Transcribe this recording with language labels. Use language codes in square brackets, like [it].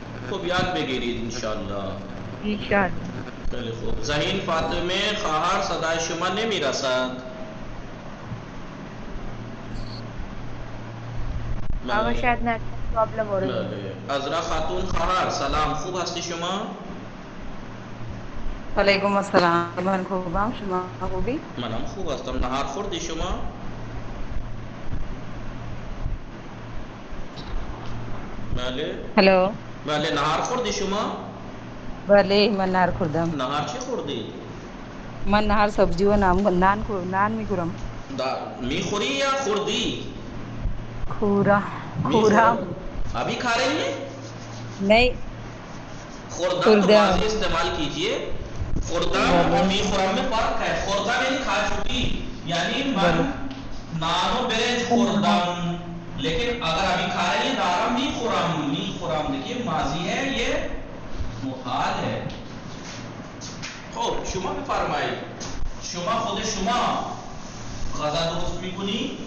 [fa] خوب یاد بگیرید انشاءالله. انشاءالله. خیلی خوب. ذهین فاطمه خواهر صدای شما نمیرسد. [ur] آقا شاید نیٹ پرابلم ہو رہی ہے. [fa] عذرا خاتون خواهر سلام, خوب هستی شما؟ وعلیکم السلام, من خوبم, شما خوبی؟ منم خوب هستم. نهار خوردی شما؟ بله. ہلو. بله نهار خوردی شما؟ بله من نهار خوردم. نهار چی خوردی؟ من نهار سبزی و نان میخورم. میخوری یا خوردی؟ خورم. [ur] ابھی کھا رہی ہیں؟ نہیں, خوردم تو واضح استعمال کیجئے. خوردم اور میخورم میں فرق ہے. خوردم یعنی کھا چکی, یعنی [fa] من نان و برنج خوردم. [ur] لیکن اگر ابھی کھا رہی ہیں دارم میخورم, دیکھیے ماضی ہے, یہ محال ہے. [fa] خب شما بفرمایید, شما خود شما غذا درست میکنی؟